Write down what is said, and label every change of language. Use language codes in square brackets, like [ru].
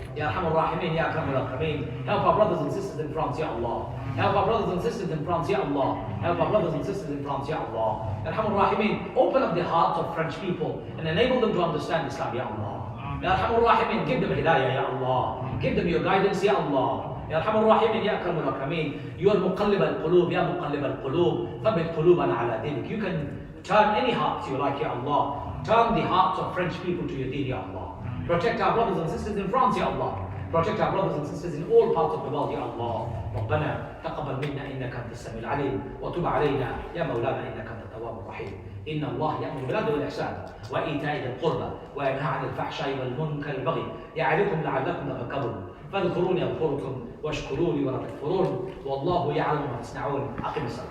[en] Ya Arhamar Rahimin, Ya Akramul Akramin. Help our brothers and sisters in France, Ya Allah. Help our brothers and sisters in France, Ya Allah. Help our brothers and sisters in France, Ya Allah. Ya Arhamar Rahimin, open up the hearts of French people and enable them to understand Islam, Ya Allah. Ya Arhamar Rahimin, give them hidayah, Ya Allah. Give them your guidance, Ya Allah. [ar] يا أرحم الراحمين يا أكرم الأكرمين. [en] You are [ar] مقلب القلوب يا مقلب القلوب ثبت قلوبنا على دينك. [en] You can turn any heart you like, Ya Allah. Turn the hearts of French people to your deen, Ya Allah. Protect our brothers and sisters in France, Ya Allah. Protect our brothers and sisters in all parts of the world, Ya Allah. [ar] ربنا تقبل منا إنك أنت السميع العليم وتب علينا يا مولانا إنك أنت التواب الرحيم. إن الله يأمر بالعدل والإحسان وإيتاء ذي القربى وينهى عن الفحشاء والمنكر والبغي يعظكم لعلكم تذكرون. فاذكروني أذكركم واشكروني ولا تكفرون والله يعلم ما تصنعون. أقم الصلاة.